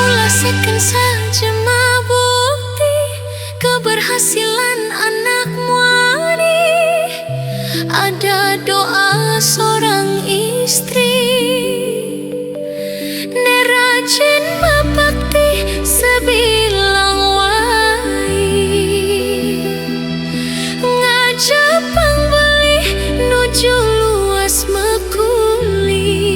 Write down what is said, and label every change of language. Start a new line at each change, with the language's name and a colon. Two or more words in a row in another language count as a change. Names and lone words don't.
Indonesian: rasakan saja bukti keberhasilan
Balinese: anak muani.
Indonesian: Ada doa seorang istri,
Balinese: nerajin mabakti sebilang wai, ngajak pangbeli nuju luas mekuli.